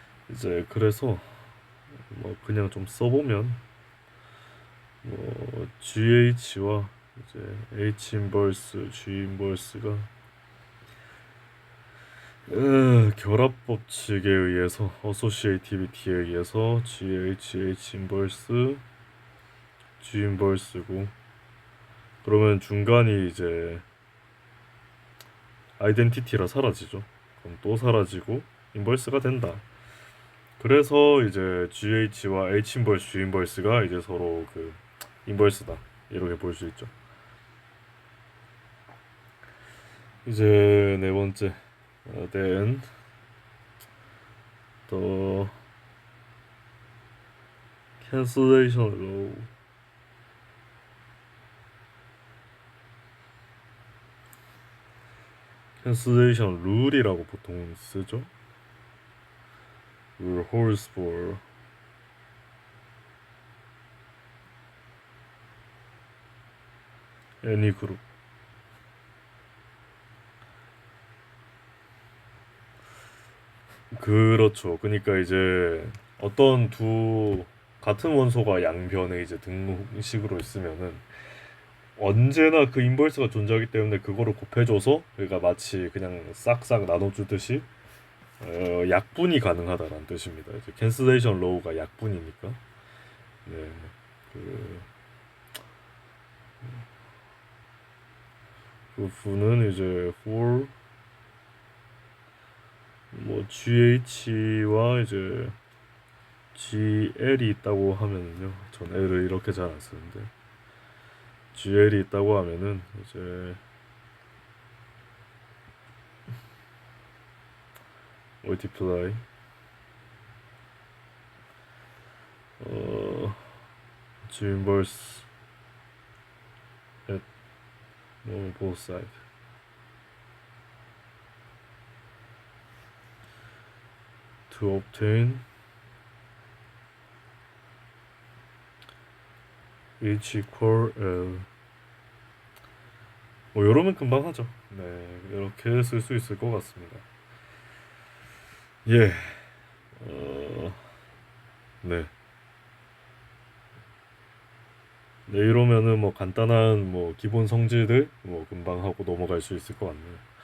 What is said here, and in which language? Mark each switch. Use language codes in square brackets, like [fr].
[ko] 이제 그래서 뭐 그냥 좀 써보면 뭐 GH와 이제 H 인버스, G 인버스가 결합 법칙에 의해서 어소시에이티비티에 의해서 GH 인버스, G 인버스고 그러면 중간이 이제 아이덴티티라 사라지죠. 그럼 또 사라지고 인버스가 된다. 그래서 이제 GH와 H 인버스, G 인버스가 이제 서로 그 인버스다. 이렇게 볼 수 있죠. 이제 네 번째, [en] then the cancellation law. [ko] cancellation 룰이라고 보통 쓰죠. [en] rule holds for any group. [ko] 그렇죠. 그러니까 이제 어떤 두 같은 원소가 양변에 이제 등식으로 있으면은 언제나 그 인버스가 존재하기 때문에 그거를 곱해줘서 그러니까 마치 그냥 싹싹 나눠주듯이 약분이 가능하다라는 뜻입니다. 이제 캔슬레이션 로우가 약분이니까. 네. 그, 그 부는 이제 for 뭐 GH와 이제 GL이 있다고 하면은요. 전 L을 이렇게 잘 안 쓰는데 GL이 있다고 하면은 이제 [en] multiply 어 G inverse at both side to obtain H equal L. [ko] 뭐 이러면 금방 하죠. 네, 이렇게 쓸 수 있을 것 같습니다. 예, 네. 네, 이러면은 뭐 간단한 뭐 기본 성질들 뭐 금방 하고 넘어갈 수 있을 것 같네요.